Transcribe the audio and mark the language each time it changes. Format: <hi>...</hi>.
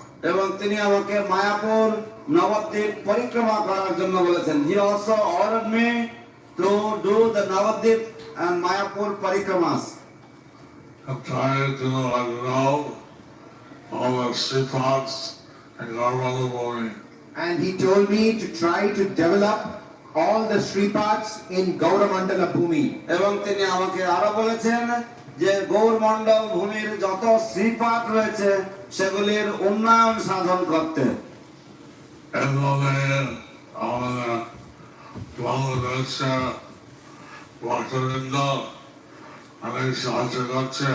<bn>এবং তিনি আমাকে মায়াপুর নবদ্বীপ পরিক্রমা করার জন্য বলেছেন।</bn> <en>He also ordered me to do the Navadvip and Mayapur parikramas. I'm trying to know all the sea pots and Garmala Bori. And he told me to try to develop all the Sripads in Gauramandala Bhumi.</en> <bn>এবং তিনি আমাকে আরো বলেছেন যে গৌরমণ্ডল ভূমির যত শ্রীপাঠ রয়েছে সেগুলির উন্নয়ন সাধন করতে। এভাবে আমাদের বাংলাদেশে ভক্তবৃন্দ অনেক সাহায্য করছে।</bn>